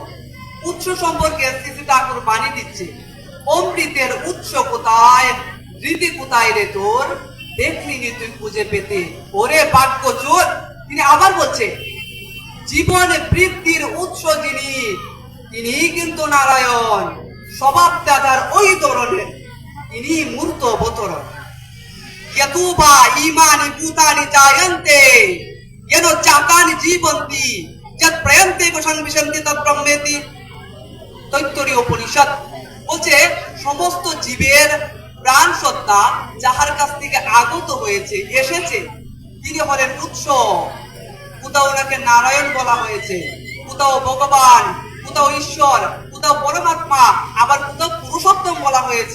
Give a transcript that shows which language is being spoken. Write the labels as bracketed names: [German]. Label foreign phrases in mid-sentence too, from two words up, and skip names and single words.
[Bangla] উৎস সম্পর্কে শ্রী শ্রী ঠাকুর বাণী দিচ্ছে, অমৃতের উৎস কোথায়, রীতি কোথায় রে তোর, দেখলি নি তুই খুঁজে পেতে ওরে বাক্য চোর। তিনি আবার বলছে, জীবন বৃদ্ধির উৎস যিনি, তিনি কিন্তু নারায়ণ, স্বভাব দাদার ওই ধরনের, তিনি মূর্ত অবতরণ। [Sanskrit] यतुबा ईमानि भूतानि जायन्ते येनो चाकानि जीवन्ति यत् प्रयन्ते संविशन्ति तत् ब्रह्मेति। [Bangla] তৈত্তরীয় উপনিষদ বলছে, সমস্ত জীবের প্রাণ সত্তা যাহার কাছ থেকে আগত হয়েছে এসেছে, তিনি হলেন উৎস। কোথাও ওনাকে নারায়ণ বলা হয়েছে, কোথাও ভগবান, কোথাও ঈশ্বর, কোথাও পরমাত্মা, আবার কোথাও পুরুষোত্তম বলা হয়েছে।